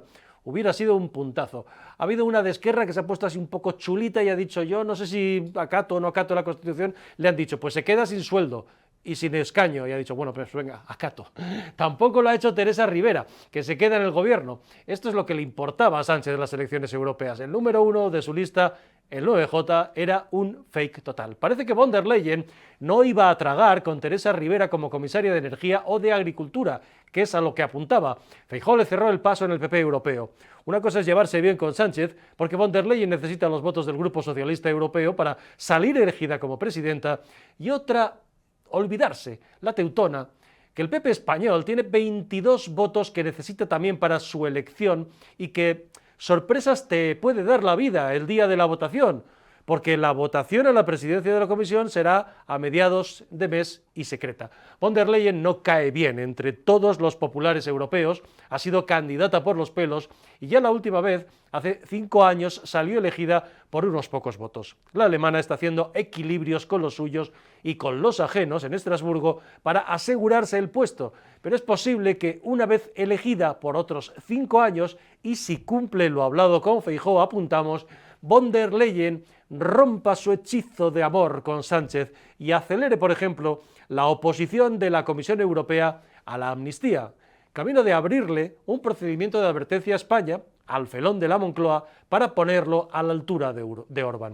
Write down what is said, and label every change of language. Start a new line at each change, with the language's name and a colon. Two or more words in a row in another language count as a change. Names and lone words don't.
Spanish: Hubiera sido un puntazo. Ha habido una de Esquerra que se ha puesto así un poco chulita y ha dicho, yo no sé si acato o no acato la Constitución. Le han dicho, pues se queda sin sueldo y sin escaño, y ha dicho, bueno, pues venga, acato. Tampoco lo ha hecho Teresa Rivera, que se queda en el gobierno. Esto es lo que le importaba a Sánchez en las elecciones europeas. El número uno de su lista, el 9J, era un fake total. Parece que von der Leyen no iba a tragar con Teresa Rivera como comisaria de Energía o de Agricultura, que es a lo que apuntaba. Feijóo le cerró el paso en el PP europeo. Una cosa es llevarse bien con Sánchez, porque von der Leyen necesita los votos del Grupo Socialista Europeo para salir elegida como presidenta, y otra, olvidarse, la teutona, que el PP español tiene 22 votos que necesita también para su elección y que sorpresas te puede dar la vida el día de la votación, porque la votación a la presidencia de la Comisión será a mediados de mes y secreta. Von der Leyen no cae bien entre todos los populares europeos, ha sido candidata por los pelos y ya la última vez, hace 5 años, salió elegida por unos pocos votos. La alemana está haciendo equilibrios con los suyos y con los ajenos en Estrasburgo para asegurarse el puesto, pero es posible que una vez elegida por otros 5 años, y si cumple lo hablado con Feijóo, apuntamos, von der Leyen rompa su hechizo de amor con Sánchez y acelere, por ejemplo, la oposición de la Comisión Europea a la amnistía, camino de abrirle un procedimiento de advertencia a España, al felón de la Moncloa, para ponerlo a la altura de Orbán.